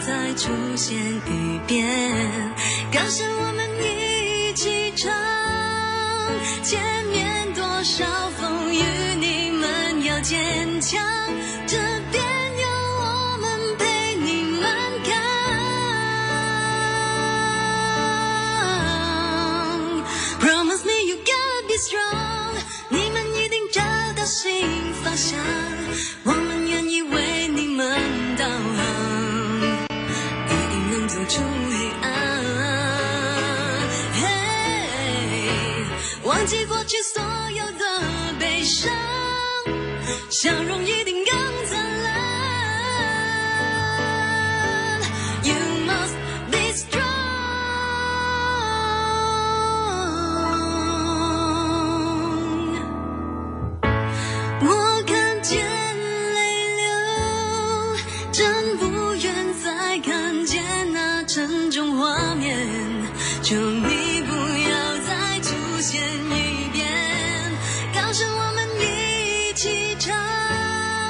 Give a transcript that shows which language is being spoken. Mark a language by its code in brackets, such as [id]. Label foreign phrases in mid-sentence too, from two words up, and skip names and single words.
[zh] 再出現一遍，高聲我們一起唱，前面多少風雨你們要堅強，這邊有我們陪你們看。 [en] Promise me you gotta be strong， [zh] 你們一定找到新方向，我們願意為你們導航，一定能走出黑暗。忘記過去所有的悲傷，笑容一定更燦爛。 [en] You must be strong。 [zh] 我看見淚流，真不願再看見那沉重畫面，求你不要再出現一遍，高聲我們一起唱。